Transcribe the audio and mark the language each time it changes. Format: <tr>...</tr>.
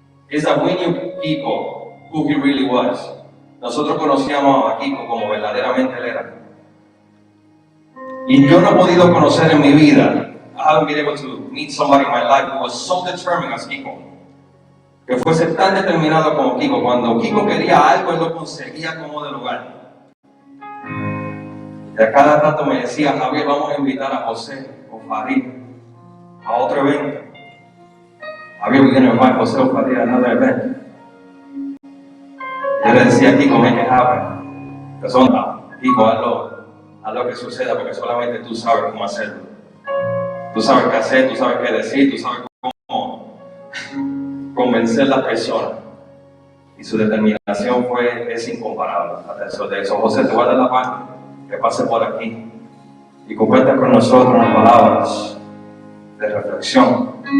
<en>Is that we knew Kiko, who he really was.</en> <es>Nosotros conocíamos a Kiko como verdaderamente él era. Y yo no he podido conocer en mi vida,</es> <en>I haven't been able to meet somebody in my life who was so determined as Kiko.</en> <es>Que fuese tan determinado como Kiko. Cuando Kiko quería algo, él lo conseguía como de lugar. Y a cada rato me decía, Javier, vamos a invitar a José Ofarín a otro evento.</es> <en>Javier, we're going to invite José Ofarín a another event.</en> <es>Yo le decía a Kiko,</es> <en>make it happen.</en> <es>Que son, Kiko, hazlo que suceda, porque solamente tú sabes cómo hacerlo. Tú sabes qué hacer, tú sabes qué decir, tú sabes cómo convencer a las personas. Y su determinación es incomparable. De eso, José, te voy a dar la mano, que pase por aquí y comparta con nosotros unas palabras de reflexión.</es>